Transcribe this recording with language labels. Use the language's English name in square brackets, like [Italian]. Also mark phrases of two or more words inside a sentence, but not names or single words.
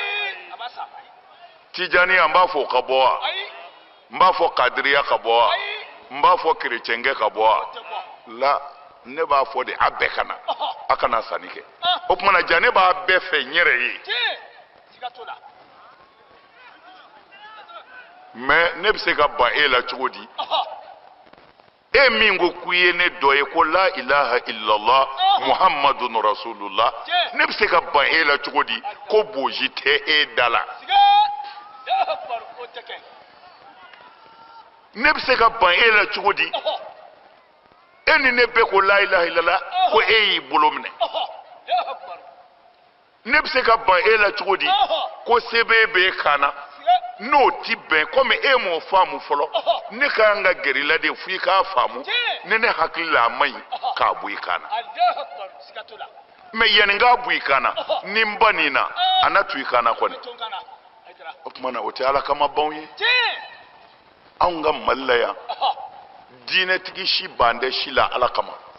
[Bambara] tijaniya n b'a fɔ o ka bɔ wa n b'a fɔ kadiriya ka bɔ wa n b'a fɔ kerecɛnkɛ ka bɔ wa la ne b'a fɔ de a bɛɛ ka na a kana sanni kɛ o tuma na ja ne b'a bɛɛ fɛ n yɛrɛ ye mais ne bɛ se ka ban e la cogo di e min ko k'u ye ne dɔ ye ko [Arabic] لا إله إلا الله محمد رسول الله [Bambara] ne bɛ se ka ban e la cogo di ko boji tɛ e da la ne bɛ se ka ban e la cogo di e ni ne bɛɛ ko [Arabic] لا إله إلا الله [Bambara] ko e y'i bolo minɛ ne bɛ se ka ban e la cogo di ko sebe b'e kan na n'o ti bɛn komi e m'o faamu fɔlɔ ne ka kan ka gɛrɛ i la de fo i k'a faamu ni ne hakili la a ma ɲi k'a bɔ i kan na mais yanni n k'a bɔ i kan na ni n ba nin na a na to i kan na kɔni o tuma na o tɛ ala kama banw ye anw ka mali la yan diinɛtigi si ban tɛ si la ala kama